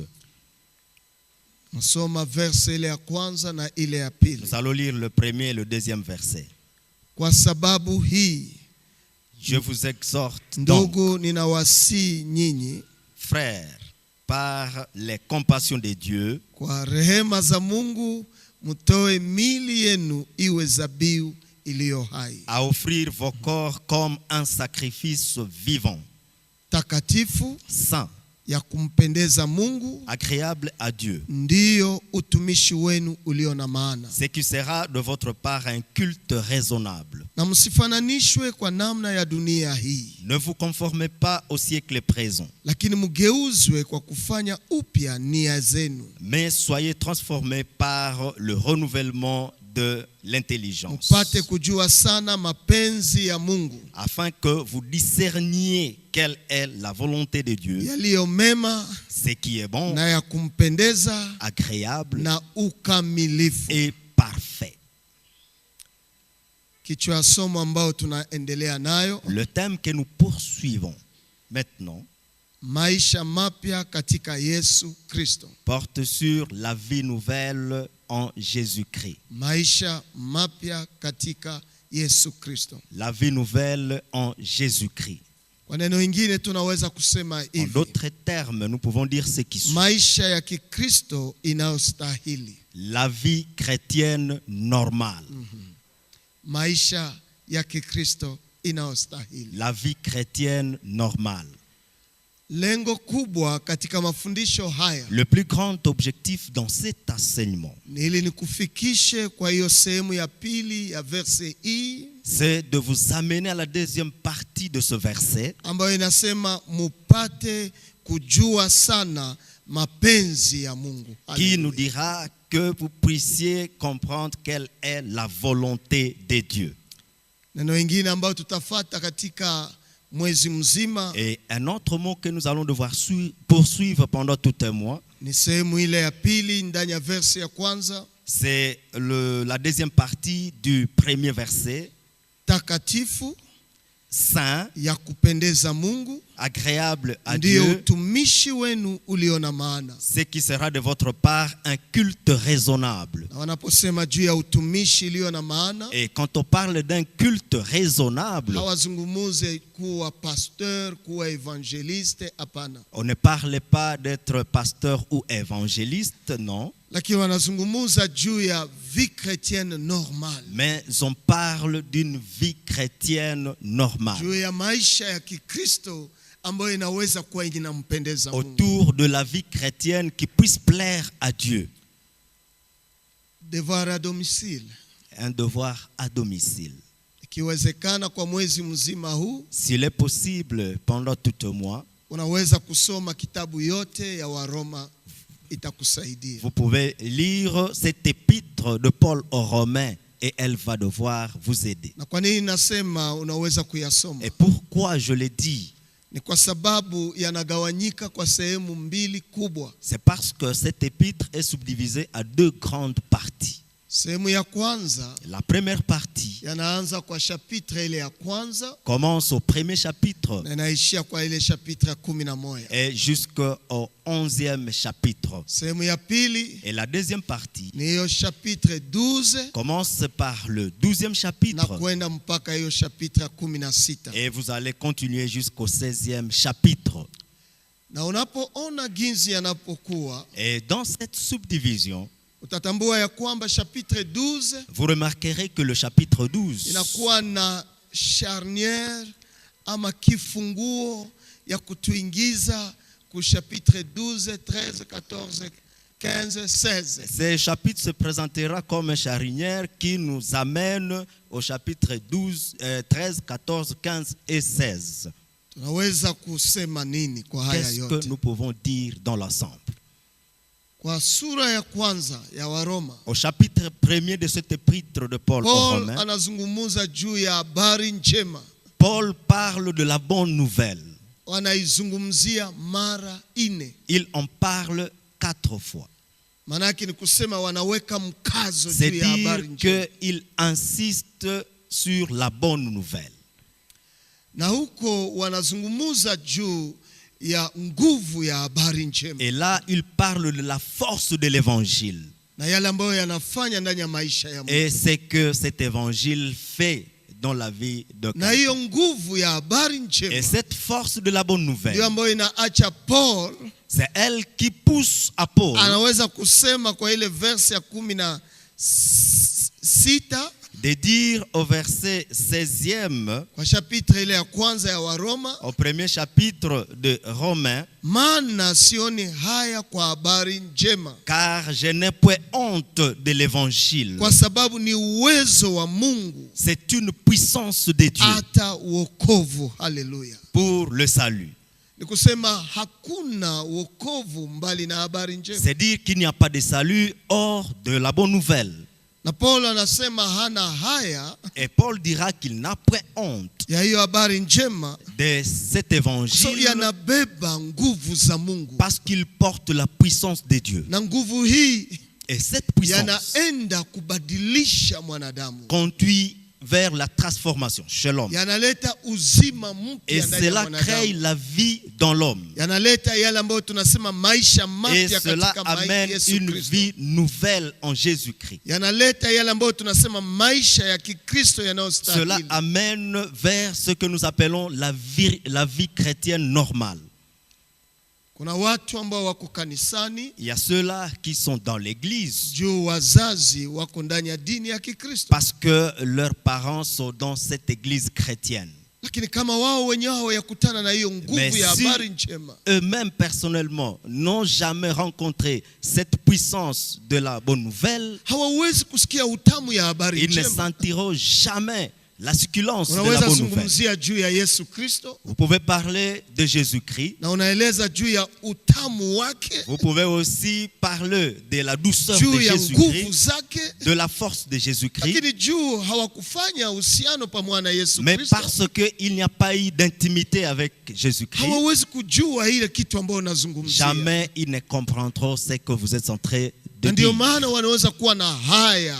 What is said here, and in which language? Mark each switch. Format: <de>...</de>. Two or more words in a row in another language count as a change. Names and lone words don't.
<fr>Nous allons lire le 1er et le 2e verset. Je vous exhorte donc, frères, par les compassions de Dieu,</fr> <sw>mutoe mili yenu iwe zabiu iliyo hai.</sw> <fr>À offrir vos corps comme un sacrifice vivant,</fr> <sw>takatifu</sw> <fr>saint,</fr> <sw>ya kumpendeza Mungu,</sw> <fr>agréable à Dieu.</fr> <sw>ndiyo utumishi wenu ulio na maana.</sw> <fr>Ce qui sera de votre part un culte raisonnable.</fr> <sw>Na msifananishwe kwa namna ya dunia hii,</sw> <fr>Ne vous conformez pas au siècle présent,</fr> <sw>lakini mgeuzwe kwa kufanya upya nia zenu,</sw> <fr>mais soyez transformés par le renouvellement de l'intelligence,</fr> <sw>mpate kujua sana mapenzi ya Mungu,</sw> <fr>afin que vous discerniez quelle est la volonté de Dieu,</fr> <sw>yaliyo mema</sw> <fr>ce qui est bon,</fr> <sw>na ya kumpendeza</sw> <fr>agréable</fr> <sw>na ukamilifu.</sw> <fr>et parfait.</fr> <sw>Kichwa ya somo ambao tunaendelea nayo,</sw> <fr>Le thème que nous poursuivons maintenant</fr> <sw>maisha mapya katika Yesu Kristo.</sw> <fr>porte sur la vie nouvelle en Jésus-Christ.</fr> <sw>Maisha mapya katika Yesu Kristo.</sw> <fr>La vie nouvelle en Jésus-Christ.</fr> <sw>Kwa neno lingine tunaweza kusema</sw> <fr>En</fr> <sw>hivi,</sw> <fr>d'autres termes, nous pouvons dire ce qui suit.</fr> <sw>maisha ya Kikristo inayostahili.</sw> <fr>La vie chrétienne normale.</fr> <sw>Maisha ya Kikristo inayostahili.</sw> <fr>La vie chrétienne normale.</fr> <sw>Lengo kubwa katika mafundisho haya</sw> <fr>Le plus grand objectif dans cet enseignement,</fr> <sw>ni ili nikufikishe kwa hiyo sehemu ya pili ya verse hii</sw> <fr>c'est de vous amener à la deuxième partie de ce verset</fr> <sw>ambayo inasema mupate kujua sana mapenzi ya Mungu.</sw> <fr>qui nous dira que vous puissiez comprendre quelle est la volonté de Dieu.</fr> <sw>Neno lingine ambayo tutafata katika mwezi mzima</sw> <fr>Et un autre mot que nous allons devoir poursuivre pendant tout un mois,</fr> <sw>ni sehemu ile ya pili ndani ya verse ya kwanza,</sw> <fr>c'est la deuxième partie du premier verset.</fr> <sw>takatifu</sw> <fr>Saint,</fr> <sw>ya kupendeza Mungu,</sw> <fr>agréable à</fr> <sw>ndiyo</sw> <fr>Dieu,</fr> <sw>utumishi wenu ulio na maana.</sw> <fr>ce qui sera de votre part un culte raisonnable.</fr> <sw>Na wanaposema juu ya utumishi ulio na maana,</sw> <fr>Et quand on parle d'un culte raisonnable,</fr> <sw>hawazungumuze kuwa pasteur, kuwa evangeliste, hapana.</sw> <fr>on ne parle pas d'être pasteur ou évangéliste, non,</fr> <sw>Lakini wanazungumuza juu ya</sw> <fr>vie chrétienne normale, mais on parle d'une vie chrétienne normale,</fr> <sw>juu ya maisha ya Kikristo ambayo inaweza kuwa inampendeza Mungu.</sw> <fr>autour de la vie chrétienne qui puisse plaire à Dieu. Devoir à domicile. Un devoir à domicile.</fr> <sw>Ikiwezekana kwa mwezi mzima huu</sw> <fr>S'il est possible, pendant tout un mois,</fr> <sw>unaweza kusoma kitabu yote ya Waroma, itakusaidia.</sw> <fr>vous pouvez lire cette épître de Paul aux Romains et elle va devoir vous aider.</fr> <sw>Na kwa nini nasema unaweza kuyasoma?</sw> <fr>Et pourquoi je le dis?</fr> <sw>Ni kwa sababu yanagawanyika kwa sehemu mbili kubwa.</sw> <fr>C'est parce que cette épître est subdivisée à deux grandes parties.</fr> <sw>Sehemu ya kwanza</sw> <fr>La première partie</fr> <sw>yanaanza kwa chapitre ile ya kwanza</sw> <fr>commence au premier chapitre</fr> <sw>na inaishia kwa ile chapitre ya 11.</sw> <fr>et jusqu'au 11e chapitre.</fr> <sw>Sehemu ya pili</sw> <fr>Et la deuxième partie</fr> <sw>ni hiyo chapitre 12</sw> <fr>commence par le 12e</fr> <sw>na</sw> <fr>chapitre</fr> <sw>kwenda mpaka hiyo chapitre ya 16.</sw> <fr>et vous allez continuer jusqu'au 16e chapitre.</fr> <sw>Na unapoona jinsi yanapokuwa,</sw> <fr>Et dans cette subdivision,</fr> <sw>utatambua ya kwamba chapitre 12</sw> <fr>vous remarquerez que le chapitre 12</fr> <sw>inakuwa na charnière ama kifunguo ya kutuingiza ku chapitre 12, 13, 14, 15, 16.</sw> <fr>ce chapitre se présentera comme une charnière qui nous amène au chapitre 12, 13, 14, 15 et 16.</fr> <sw>Tunaweza kusema nini kwa haya</sw> <fr>Qu'est-ce</fr> <sw>yote?</sw> <fr>que nous pouvons dire dans l'ensemble?</fr> <sw>Kwa sura ya kwanza ya Waroma,</sw> <fr>Au chapitre 1er de cette épître de Paul aux Paul Romains,</fr> <sw>anazungumuza juu ya habari njema.</sw> <fr>Paul parle de la bonne nouvelle.</fr> <sw>Wanaizungumzia mara 4.</sw> <fr>Il en parle 4 fois.</fr> <sw>Manake ni kusema wanaweka mkazo</sw> <fr>C'est</fr> <sw>juu ya habari</sw> <fr>dire</fr> <sw>njema.</sw> <fr>qu'il insiste sur la bonne nouvelle.</fr> <sw>Na huko wanazungumuza juu ya nguvu ya habari njema.</sw> <fr>Et là, il parle de la force de l'évangile.</fr> <sw>Na yale ambayo yanafanya ndani ya maisha ya Mungu.</sw> <fr>Et c'est que cet évangile fait dans la vie de</fr> <sw>Na</sw> <fr>quelqu'un.</fr> <sw>hiyo nguvu ya habari</sw> <fr>Et</fr> <sw>njema</sw> <fr>cette force de la bonne</fr> <sw>ndio</sw> <fr>nouvelle,</fr> <sw>ambayo inaacha Paul</sw> <fr>c'est elle qui pousse à Paul</fr> <sw>anaweza kusema kwa ile verse ya 16</sw> <fr>de dire au verset 16e,</fr> <sw>kwa chapitre ile ya kwanza ya Waroma,</sw> <fr>au premier chapitre de Romains,</fr> <sw>maana sioni haya kwa habari njema,</sw> <fr>car je n'ai point honte de l'évangile.</fr> <sw>kwa sababu ni uwezo wa Mungu</sw> <fr>C'est une puissance de Dieu</fr> <sw>hata wokovu. Haleluya.</sw> <fr>pour le salut.</fr> <sw>Ni kusema hakuna wokovu mbali na habari njema.</sw> <fr>C'est dire qu'il n'y a pas de salut hors de la bonne nouvelle.</fr> <sw>Na Paulo anasema hana haya</sw> <fr>Et Paul dira qu'il n'a point honte</fr> <sw>ya hiyo habari njema,</sw> <fr>de cet so évangile</fr> <sw>yanabeba nguvu za Mungu,</sw> <fr>parce qu'il porte la puissance de Dieu.</fr> <sw>na nguvu hii</sw> <fr>Et cette puissance</fr> <sw>yanaenda kubadilisha mwanadamu,</sw> <fr>conduit vers la transformation chez l'homme.</fr> <sw>yanaleta uzima</sw> <fr>Et</fr> <sw>mpya ndani ya</sw> <fr>cela crée</fr> <sw>mwanadamu,</sw> <fr>la vie dans l'homme.</fr> <sw>yanaleta yale ambayo tunasema maisha</sw> <fr>Et</fr> <sw>mapya</sw> <fr>cela</fr> <sw>katika</sw> <fr>amène</fr> <sw>Yesu</sw> <fr>une</fr> <sw>Kristo,</sw> <fr>vie nouvelle en Jésus-Christ.</fr> <sw>yanaleta yale ambayo tunasema maisha ya Kikristo</sw> <fr>Cela</fr> <sw>yanayostahili.</sw> <fr>amène vers ce que nous appelons la vie chrétienne normale.</fr> <sw>Kuna watu ambao wako kanisani,</sw> <fr>Il y a ceux-là qui sont dans l'église</fr> <sw>juu wazazi wako ndani ya dini ya Kikristo,</sw> <fr>parce que leurs parents sont dans cette église chrétienne.</fr> <sw>lakini kama wao wenyewe hawayakutana na hiyo nguvu</sw> <fr>Mais</fr> <sw>ya</sw> <fr>si</fr> <sw>habari njema,</sw> <fr>eux-mêmes personnellement n'ont jamais rencontré cette puissance de la bonne nouvelle,</fr> <sw>hawawezi kusikia utamu ya habari</sw> <fr>ils ne</fr> <sw>njema.</sw> <fr>sentiront jamais la succulence de la</fr> <sw>Unaweza</sw> <fr>bonne nouvelle.</fr> <sw>zungumzia juu ya Yesu Kristo</sw> <fr>Vous pouvez parler de Jésus-Christ.</fr> <sw>na unaeleza juu ya utamu wake,</sw> <fr>Vous pouvez aussi parler de la douceur de</fr> <sw>juu ya nguvu</sw> <fr>Jésus-Christ,</fr> <sw>zake,</sw> <fr>de la force de Jésus-Christ.</fr> <sw>lakini juu hawakufanya uhusiano pamoja na Yesu</sw> <fr>Mais</fr> <sw>Kristo,</sw> <fr>parce qu'il n'y a pas eu d'intimité avec Jésus-Christ,</fr> <sw>hawawezi kujua ile kitu ambayo unazungumzia.</sw> <fr>jamais ils ne comprendront ce que vous êtes en train de</fr> <sw>Na ndio</sw> <fr>dire.</fr> <sw>maana wanaweza kuwa na haya</sw>